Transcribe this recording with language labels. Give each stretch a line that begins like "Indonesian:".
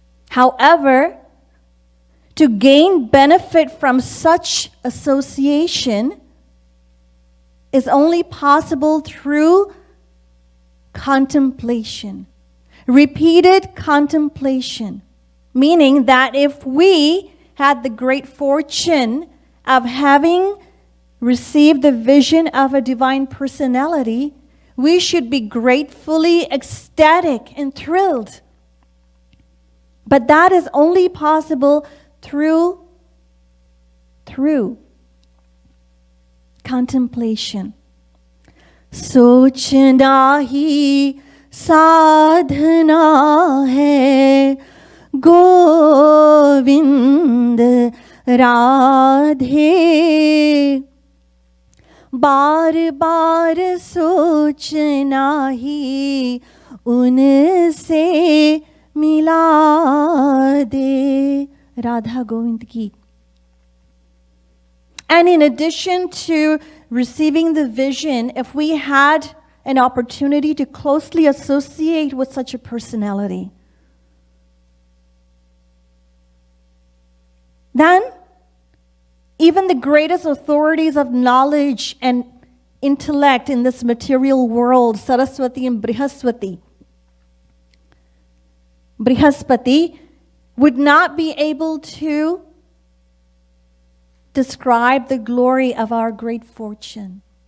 English: However, to gain benefit from such association is only possible through contemplation, repeated contemplation, meaning that if we had the great fortune of having received the vision of a divine personality, we should be gratefully ecstatic and thrilled. But that is only possible through contemplation.
Hindi: सोचना ही साधना है गोविंद राधे बार बार सोचना ही उनसे मिला दे राधा गोविंद की.
English: And in addition to receiving the vision, if we had an opportunity to closely associate with such a personality, then even the greatest authorities of knowledge and intellect in this material world, Saraswati and Brihaspati, would not be able to describe the glory of our great fortune.